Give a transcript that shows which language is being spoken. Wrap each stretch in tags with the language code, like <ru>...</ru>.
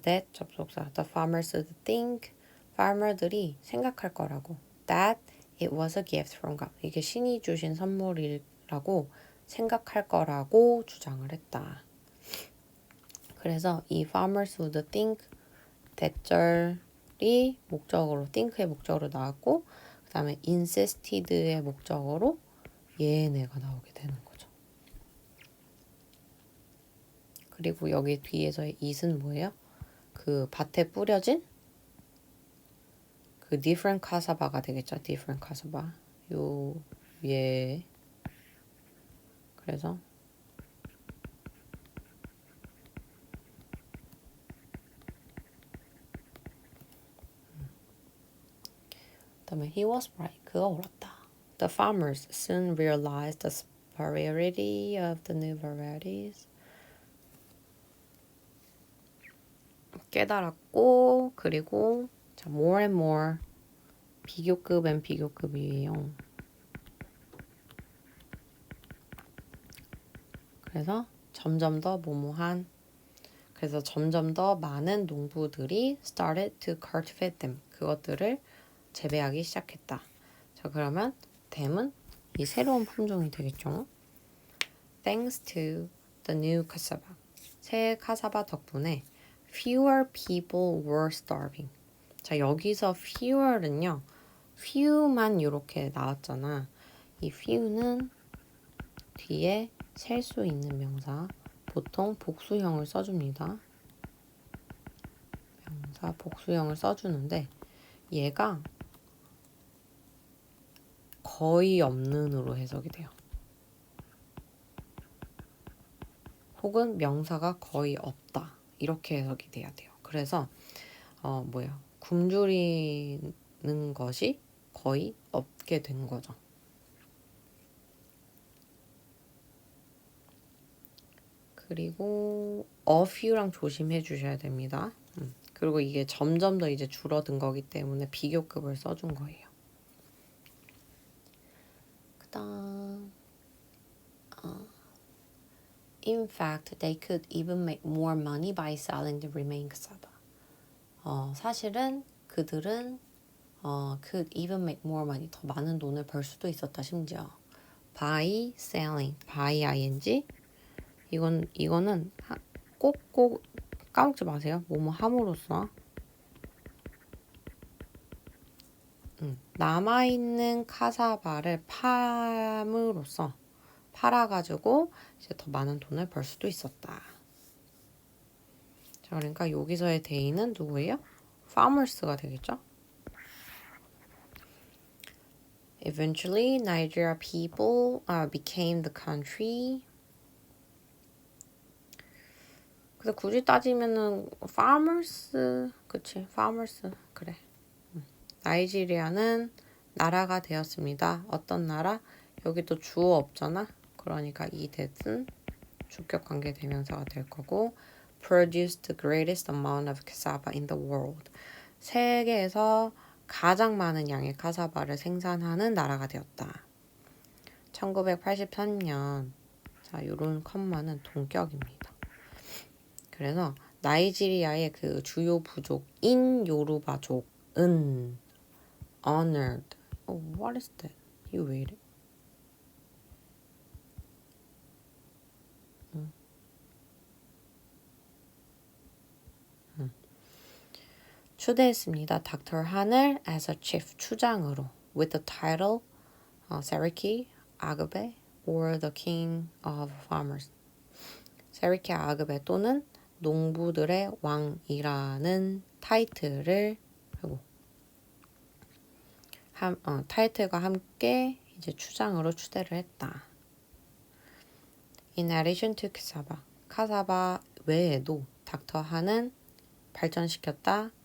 <en>That</en> <ko>접속사</ko> <en>the farmers would think</en> <ko>farmer들이 생각할 거라고</ko> <en>that it was a gift from God.</en> <ko>이게 신이 주신 선물이라고 생각할 거라고 주장을 했다. 그래서 이</ko> <en>farmers would think</en> <ko>대절이 목적어로 think의 목적어로 나왔고 그 다음에 insisted의 목적어로 얘네가 나오게 되는 거죠. 그리고 여기 뒤에서의 it은 뭐예요? 그 밭에 뿌려진 그 different casava가 되겠죠. different cassava. 요 위에 그래서 그다음에</ko> <en>he was right.</en> <ko>그가 옳았다.</ko> <en>The farmers soon realized the superiority of the new varieties.</en> <ko>깨달았고 그리고 자</ko> <en>more and more</en> <ko>비교급은 비교급이에요. 그래서 점점 더 뭐뭐한 그래서 점점 더 많은 농부들이</ko> <en>started to cultivate them.</en> <ko>그것들을 재배하기 시작했다. 자, 그러면 them은 이 새로운 품종이 되겠죠.</ko> <en>Thanks to the new cassava.</en> <ko>새 카사바 덕분에</ko> <en>fewer people were starving.</en> <ko>자, 여기서 fewer는요. few만 이렇게 나왔잖아. 이 few는 뒤에 셀 수 있는 명사, 보통 복수형을 써줍니다. 명사 복수형을 써주는데 얘가 거의 없는으로 해석이 돼요. 혹은 명사가 거의 없다. 이렇게 해석이 돼야 돼요. 그래서 굶주리는 것이 거의 없게 된 거죠. 그리고 a few랑 조심해 주셔야 됩니다. 그리고 이게 점점 더 이제 줄어든 거기 때문에 비교급을 써준 거예요.</ko> <en>그다음 In fact, they could even make more money by selling the remaining cassava.</en> <ko>사실은 그들은</ko> <en>could even make more money.</en> <ko>더 많은 돈을 벌 수도 있었다 심지어.</ko> <en>by selling, by ing.</en> <ko>이거는 꼭꼭 까먹지 마세요. 뭐뭐 함으로써. 남아있는 카사바를 팜으로써 팔아가지고 이제 더 많은 돈을 벌 수도 있었다. 자, 그러니까 여기서의 they는 누구예요? farmers가 되겠죠?</ko> <en>Eventually, Nigeria people became the country.</en> <ko>그래서 굳이 따지면은 farmers, 그치? farmers, 그래. 나이지리아는 나라가 되었습니다. 어떤 나라? 여기 또 주어 없잖아. 그러니까 이 that은 주격 관계 대명사가 될 거고</ko> <en>produced the greatest amount of cassava in the world.</en> <ko>세계에서 가장 많은 양의 카사바를 생산하는 나라가 되었다. 1983년. 자, 요런 컴마는 동격입니다. 그래서 나이지리아의 그 주요 부족인 요루바족은 honored.</ko> <en>What is that?</en> <ko>이거 왜 이래? 추대했습니다. 닥터 한을</ko> <en>as a chief</en> <ko>추장으로</ko> <en>with the title 세리키 아그베 or the king of farmers.</en> <ko>세리키 아그베 또는 농부들의 왕이라는 타이틀을 타이틀과 함께 이제 추장으로 추대를 했다.</ko> <en>In addition to cassava,</en> <ko>카사바 외에도 닥터 한은 발전시켰다.</ko>